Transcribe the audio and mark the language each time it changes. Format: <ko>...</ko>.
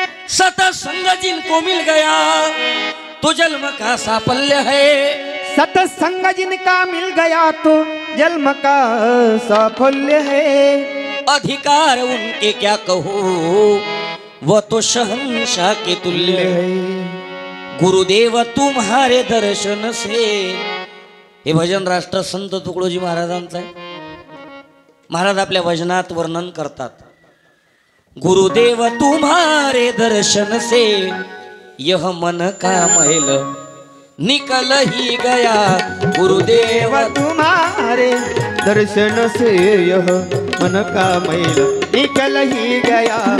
<hi>सतसंग जिनको मिल गया तो जन्म का साफल्य है। सतसंग जिनका मिल गया तो जन्म का साफल्य है। अधिकार उनके क्या कहो, वह तो शहंशाह के तुल्य है। गुरुदेव तुम्हारे दर्शन से,</hi> <mr>हे भजन राष्ट्र संत तुकडोजी महाराजांचं आहे। महाराज आपल्या भजनात वर्णन करतात,</mr> <hi>गुरुदेव तुम्हारे दर्शन से यह मन का मैल निकल ही गया। गुरुदेव तुम्हारे दर्शन से यह मन का मैल निकल ही गया।</hi>